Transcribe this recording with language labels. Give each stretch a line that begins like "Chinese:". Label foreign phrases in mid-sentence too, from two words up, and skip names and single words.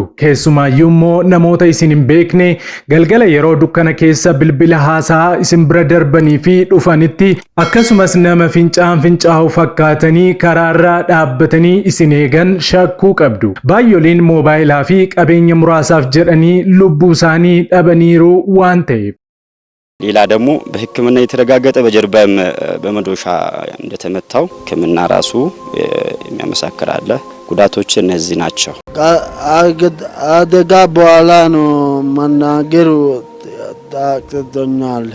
Oromo: Keessumaayyuu immoo namoota isin hin beekne galgala yeroo dukkana keessa bilbila haasaa isin bira darbanii fi dhufanitti akkasumas nama fincaa'u fakkaatanii karaarraa dhaabbatanii isin eegan shakkuu qabdu. Baay'oliin moobaayilaa fi qabeenya muraasaaf jedhanii lubbuu isaanii dhabaniiru waan ta'eef.
Amharic: ሌላ ደግሞ በሕክምና የተረጋገጠ በጀርባም በመዶሻ እንደተመታው ሕክምና ራሱ የሚያመሳክር አለ። ጉዳቶች እነዚህ ናቸው። አደጋ በኋላ ነው መናገር ታቅቶኛል።